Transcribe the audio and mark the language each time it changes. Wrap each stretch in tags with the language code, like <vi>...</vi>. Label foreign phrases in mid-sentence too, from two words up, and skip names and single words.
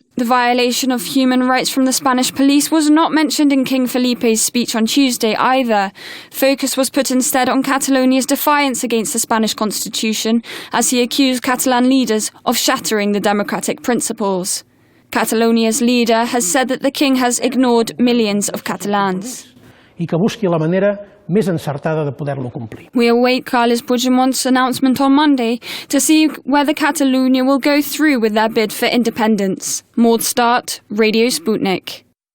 <en>The violation of human rights from the Spanish police was not mentioned in King Felipe's speech on Tuesday either. Focus was put instead on Catalonia's defiance against the Spanish constitution, as he accused Catalan leaders of shattering the democratic principles. Catalonia's leader has said that the king has ignored millions of Catalans.</en> <ca>I que busqui la manera més encertada de poder-lo complir.</ca> <en>We await Carles Puigdemont's announcement on Monday to see whether Catalonia will go through with their bid for independence. Maud Start, Radio Sputnik.</en>